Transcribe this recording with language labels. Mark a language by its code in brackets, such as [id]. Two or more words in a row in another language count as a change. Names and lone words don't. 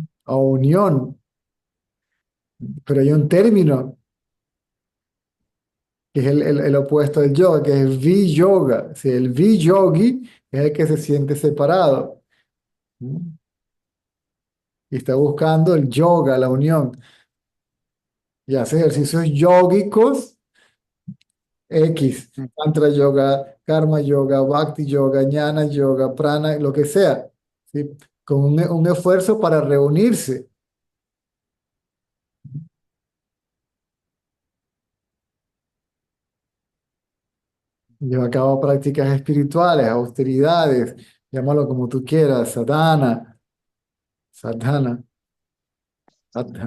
[es] O unión, pero hay un término que es el opuesto del yoga, que es vi-yoga. Si el vi-yogi es el que se siente separado, ¿sí? Y está buscando el yoga, la unión, y hace ejercicios yógicos X, mm, Tantra Yoga, Karma Yoga, Bhakti Yoga, Jnana Yoga, Prana, lo que sea, ¿sí? Con un esfuerzo para reunirse. Lleva a cabo prácticas espirituales, austeridades, llámalo como tú quieras, sadhana, sadhana, sadhana.